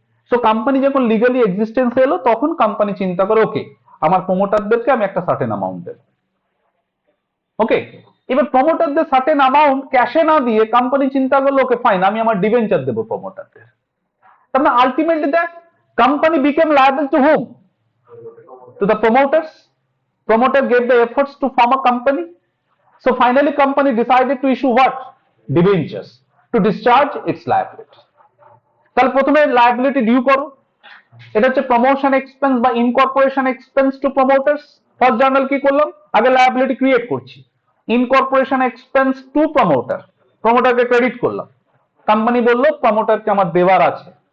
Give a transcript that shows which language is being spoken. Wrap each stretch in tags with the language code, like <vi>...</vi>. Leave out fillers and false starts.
<bn>So company যখন legally এক্সিস্টেন্সে এলো তখন কোম্পানি চিন্তা করে ওকে আমার প্রমোটারদেরকে আমি একটা সার্টেন অ্যামাউন্ট দেব। ওকে, এবার প্রমোটারদের সার্টেন অ্যামাউন্ট ক্যাশে না দিয়ে কোম্পানি চিন্তা করলো ওকে ফাইন আমি আমার ডিবেঞ্চার দেবো প্রমোটারদের। তার মানে</bn> <en>Ultimately that company became liable to whom? To the promoters. Promoter gave the efforts to form a company. So finally company decided to issue what? Debentures to discharge its liability.</en> <bn>তাহলে প্রথমে liability due করো, এটা হচ্ছে promotion expense বা incorporation expense two প্রমোটার্স। First journal কি করলাম? আগে liability create করছি, incorporation expense two promoter, প্রমোটারকে credit করলাম, কোম্পানি বললো প্রমোটারকে আমার দেওয়ার আছে।</bn>